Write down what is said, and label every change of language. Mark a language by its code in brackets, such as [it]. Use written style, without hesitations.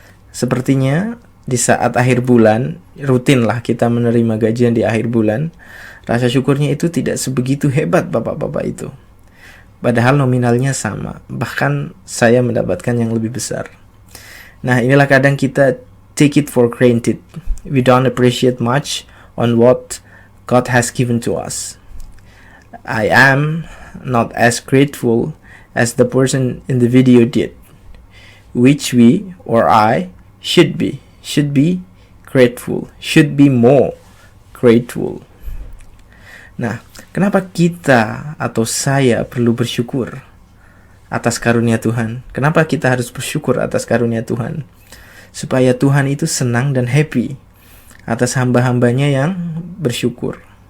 [id] Sepertinya di saat akhir bulan, rutinlah kita menerima gajian di akhir bulan, rasa syukurnya itu tidak sebegitu hebat bapak-bapak itu. Padahal nominalnya sama, bahkan saya mendapatkan yang lebih besar. Nah, inilah kadang kita [en] take it for granted. We don't appreciate much on what God has given to us. I am not as grateful as the person in the video did, which we or I should be grateful, should be more grateful. [id] Nah, kenapa kita atau saya perlu bersyukur atas karunia Tuhan? Kenapa kita harus bersyukur atas karunia Tuhan? Supaya Tuhan itu senang dan happy atas hamba-hambanya yang bersyukur.